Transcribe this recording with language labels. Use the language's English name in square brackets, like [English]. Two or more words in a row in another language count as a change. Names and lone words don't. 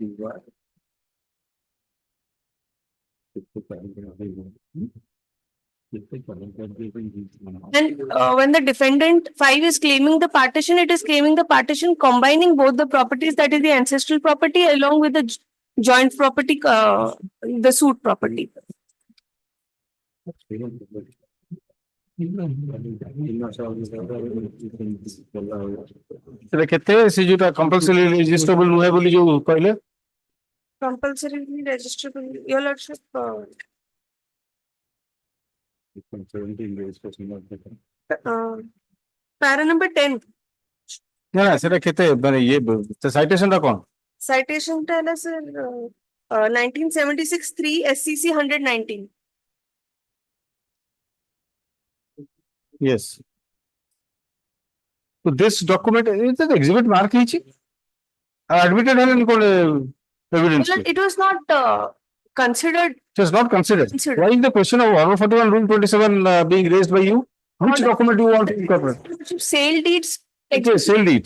[English] And when the defendant 5 is claiming the partition, it is claiming the partition combining both the properties, that is the ancestral property along with the joint property, the suit property. [Odia] ସେଟା କେତେ ସେ ଯୋଉଟା [English] compulsory registrable [Odia] ନୁହେଁ ବୋଲି ଯୋଉ କହିଲେ [English] Compulsorily registrable, Your Lordship. Para number 10. [Odia] ନା ନା ସେଟା କେତେ ମାନେ ଇଏ citation ଟା କଣ [English] Citation tell us 1976 3 SCC 119. Yes. So this document is an exhibit mark [Odia] ହେଇଛି admitted ହେଲେ କଣ [English] evidence It was not considered. It was not considered. Why is the question of Order 41 Rule 27 being raised by you? Which document do you want to incorporate? Sale deeds. Okay, sale deeds.